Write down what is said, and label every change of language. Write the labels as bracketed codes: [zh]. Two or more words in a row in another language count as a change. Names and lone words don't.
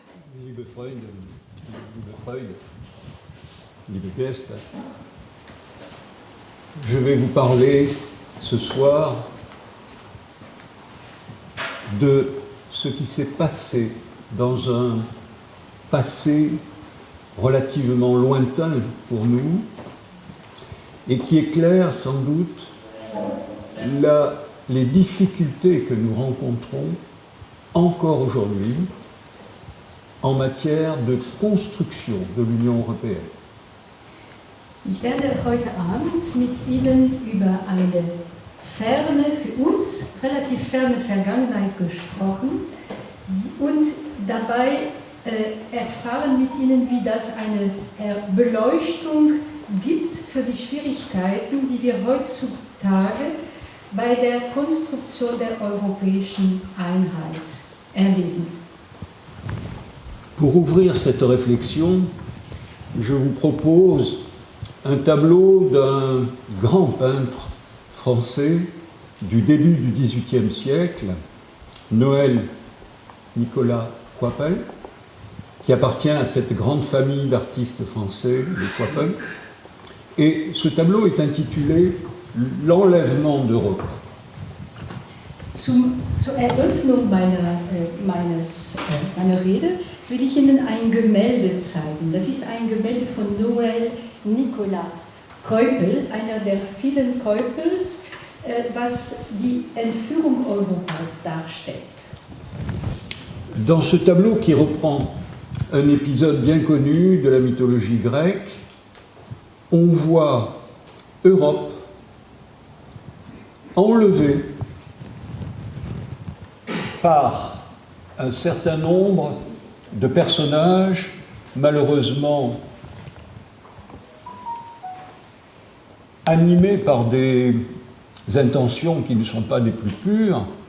[de] Liebe Freunde, liebe Freude, liebe Gäste, [fr] je vais vous parler ce soir de ce qui s'est passé dans un passé relativement lointain pour nous et qui éclaire sans doute les difficultés que nous rencontrons encore aujourd'hui en matière de construction de l'Union européenne. [de] Ich werde heute Abend mit Ihnen über eine ferne, für uns relativ ferne Vergangenheit gesprochen und dabei erfahren mit Ihnen, wie das eine Beleuchtung gibt für die Schwierigkeiten, die wir heutzutage bei der Konstruktion der europäischen Einheit erleben. [fr] Pour ouvrir cette réflexion, je vous propose un tableau d'un grand peintre français du début du XVIIIe siècle, Noël Nicolas Coypel, qui appartient à cette grande famille d'artistes français, les Coypel. Et ce tableau est intitulé L'enlèvement d'Europe. [de] Zur Eröffnung meiner Rede will ich Ihnen ein Gemälde zeigen. Das ist ein Gemälde von Noël Nicolas Coypel, einer der vielen Coypels, was die Entführung Europas darstellt. [fr] Dans ce tableau qui reprend un épisode bien connu de la mythologie grecque, on voit Europe enlevée par un certain nombre de personnages malheureusement animés par des intentions qui ne sont pas des plus pures.